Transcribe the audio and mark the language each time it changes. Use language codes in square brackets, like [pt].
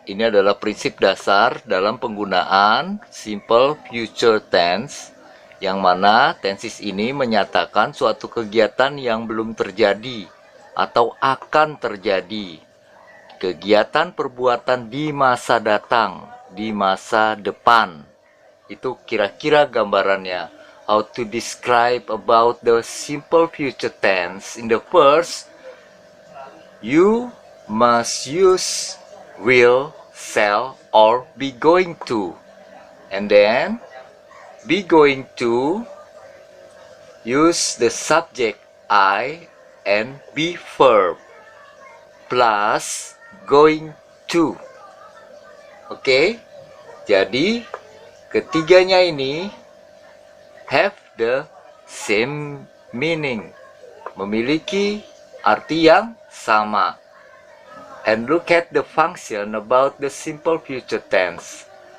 [id] Ini adalah prinsip dasar dalam penggunaan simple future tense, yang mana tenses ini menyatakan suatu kegiatan yang belum terjadi atau akan terjadi. Kegiatan perbuatan di masa datang, di masa depan. Itu kira-kira gambarannya. [en] How to describe about the simple future tense. In the first, you must use will, shall, or be going to. And then, be going to, use the subject I and be verb plus going to. [id] Oke, jadi ketiganya ini [en] have the same meaning, [id] memiliki arti yang sama. [en] And look at the function about the simple future tense.